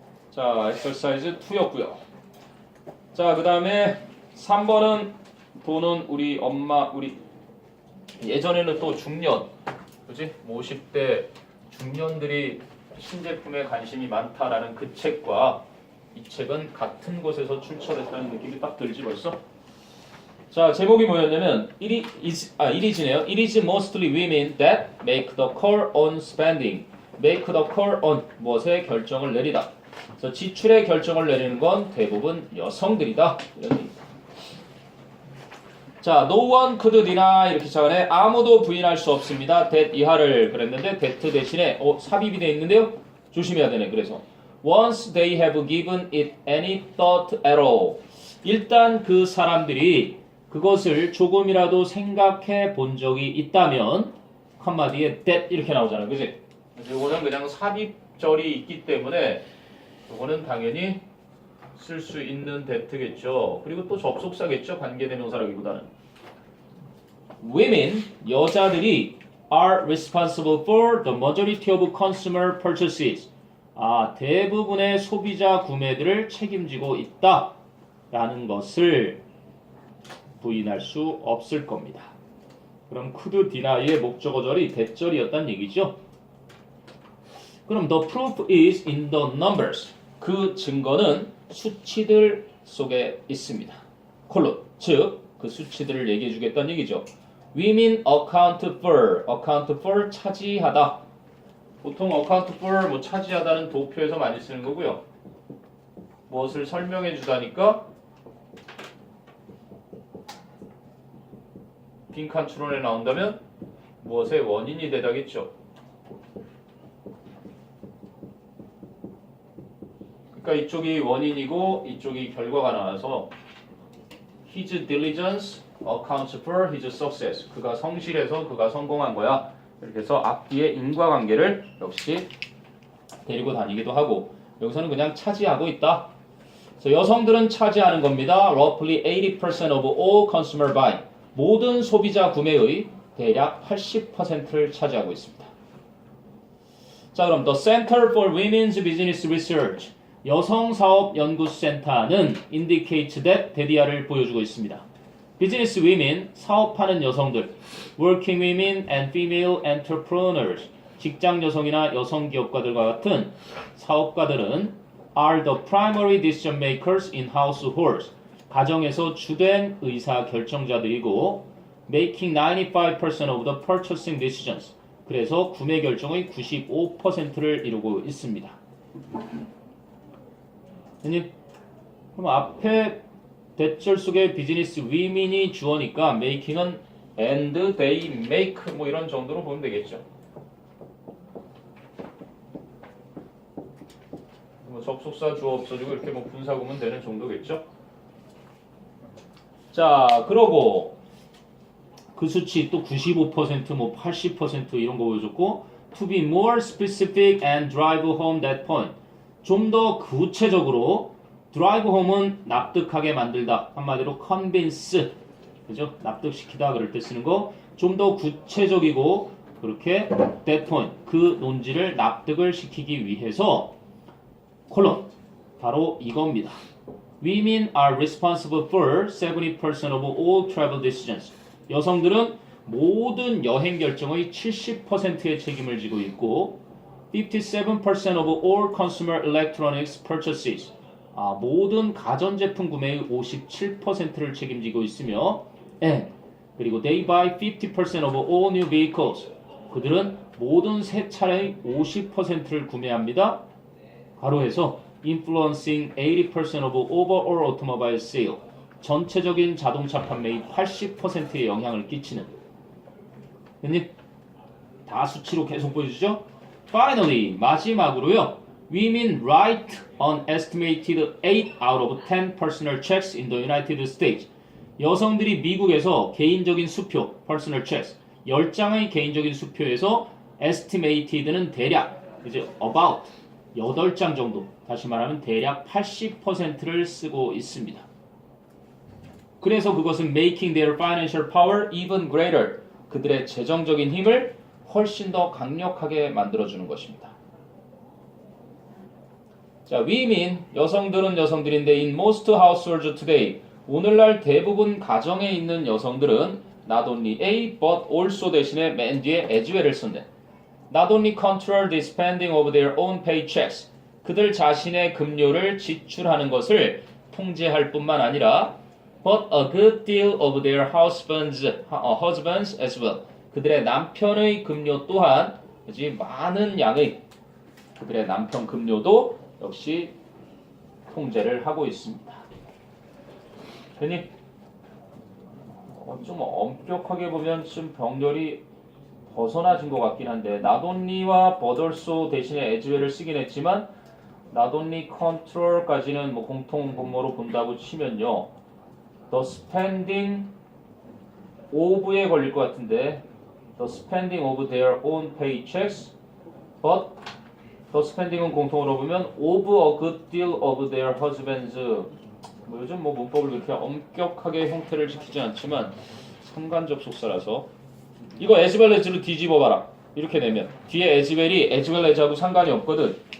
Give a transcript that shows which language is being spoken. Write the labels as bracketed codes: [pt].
[ko] 자, exercise 2였고요. 자, 그 다음에 3번은 돈은 우리 엄마, 우리 예전에는 또 중년, 그지? 50대 중년들이 신제품에 관심이 많다라는 그 책과 이 책은 같은 곳에서 출처됐다는 느낌이 딱 들지 벌써? 자, 제목이 뭐였냐면 [en] it is [ko] 네요. [en] It is mostly women that make the call on spending. [ko] make the call on 무엇에 결정을 내리다. 그래서 지출의 결정을 내리는 건 대부분 여성들이다. 이런 얘기입니다. 자, [en] no one could deny [ko] 이렇게 시작하네. 아무도 부인할 수 없습니다. that 이하를 그랬는데 that 대신에 삽입이 되어 있는데요. 조심해야 되네. [en] 그래서 once they have given it any thought at all. [ko] 일단 그 사람들이 그것을 조금이라도 생각해 본 적이 있다면 한마디에 that 이렇게 나오잖아요. 그지? 이거는 그냥 삽입절이 있기 때문에 이거는 당연히 쓸 수 있는 that겠죠. 그리고 또 접속사겠죠. 관계대명사라기보다는. [en] Women, [ko] 여자들이 [en] are responsible for the majority of consumer purchases. [ko] 대부분의 소비자 구매들을 책임지고 있다라는 것을 부인할 수 없을 겁니다. 그럼 could deny의 목적어절이 that절이었단 얘기죠. [en] 그럼 the proof is in the numbers. [ko] 그 증거는 수치들 속에 있습니다. 콜론, 즉 그 수치들을 얘기해 주겠다는 얘기죠. [en] Women account for [ko] 차지하다. 보통 account for 뭐 차지하다는 도표에서 많이 쓰는 거고요. 무엇을 설명해 주다니까 빈칸 추론에 나온다면 무엇의 원인이 되다겠죠. 그러니까 이쪽이 원인이고 이쪽이 결과가 나와서 [en] his diligence accounts for his success. [ko] 그가 성실해서 그가 성공한 거야. 이렇게 해서 앞뒤의 인과관계를 역시 데리고 다니기도 하고, 여기서는 그냥 차지하고 있다. 그래서 여성들은 차지하는 겁니다. [en] Roughly 80% of all consumer buying. [ko] 모든 소비자 구매의 대략 80%를 차지하고 있습니다. [en] 자, 그럼 The Center for Women's Business Research, [ko] 여성사업연구센터는 [en] indicates that [ko] 대디아를 보여주고 있습니다. [en] Business women, [ko] 사업하는 여성들, [en] working women and female entrepreneurs, [ko] 직장 여성이나 여성 기업가들과 같은 사업가들은 [en] are the primary decision makers in households, [ko] 가정에서 주된 의사 결정자들이고 [en] making 95% of the purchasing decisions, [ko] 그래서 구매 결정의 95%를 이루고 있습니다. 그럼 앞에 대절 속의 비즈니스 위민이 주어니까 making은 and they make 뭐 이런 정도로 보면 되겠죠. 뭐 접속사 주어 없어지고 이렇게 뭐 분사구문 되는 정도겠죠. 자, 그러고 그 수치 또 95%, 뭐 80% 이런 거 보여줬고 [en] to be more specific and drive home that point. [ko] 좀 더 구체적으로 drive home은 납득하게 만들다. 한마디로 convince. 그죠? 납득시키다 그럴 때 쓰는 거. 좀 더 구체적이고 그렇게 that point. 그 논지를 납득을 시키기 위해서 콜론. 바로 이겁니다. [en] Women are responsible for 70% of all travel decisions. [ko] 여성들은 모든 여행 결정의 70%의 책임을 지고 있고 [en] 57% of all consumer electronics purchases. [ko] 모든 가전제품 구매의 57%를 책임지고 있으며 and 그리고 [en] they buy 50% of all new vehicles. [ko] 그들은 모든 새 차량의 50%를 구매합니다. 가로해서 [en] influencing 80% of overall automobile sale. [ko] 전체적인 자동차 판매의 80%의 영향을 끼치는. 근데 다 수치로 계속 보여주죠? Finally, 마지막으로요. [en] Women write an estimated 8 out of 10 personal checks in the United States. [ko] 여성들이 미국에서 개인적인 수표, personal checks, 10장의 개인적인 수표에서 estimated는 대략, 이제 about 8장 정도, 다시 말하면 대략 80%를 쓰고 있습니다. 그래서 그것은 [en] making their financial power even greater. [ko] 그들의 재정적인 힘을 훨씬 더 강력하게 만들어주는 것입니다. 자, women, 여성들은 여성들인데 [en] in most households today, [ko] 오늘날 대부분 가정에 있는 여성들은 not only a but also 대신에 맨 뒤에 as well을 썼네. [en] Not only control the spending of their own paychecks, [ko] 그들 자신의 급료를 지출하는 것을 통제할 뿐만 아니라 [en] but a good deal of their husbands as well. [ko] 그들의 남편의 급료 또한 많은 양의 그들의 남편 급료도 역시 통제를 하고 있습니다. 괜히 좀 엄격하게 보면 좀 병렬이 벗어나진 것 같긴 한데 not only와 but also 대신에 as well을 쓰긴 했지만 not only control까지는 뭐 공통 분모로 본다고 치면요. [en] The spending of에 [ko] 걸릴 것 같은데 [en] the spending of their own paychecks but the spending은 [ko] 공통으로 보면 [en] of a good deal of their husbands. [ko] 뭐 요즘 뭐 문법을 그렇게 엄격하게 형태를 지키지 않지만 상관접속사라서 이거 [en] as well as [ko] 로 뒤집어 봐라. 이렇게 내면 뒤에 as well이 as well as하고 상관이 없거든.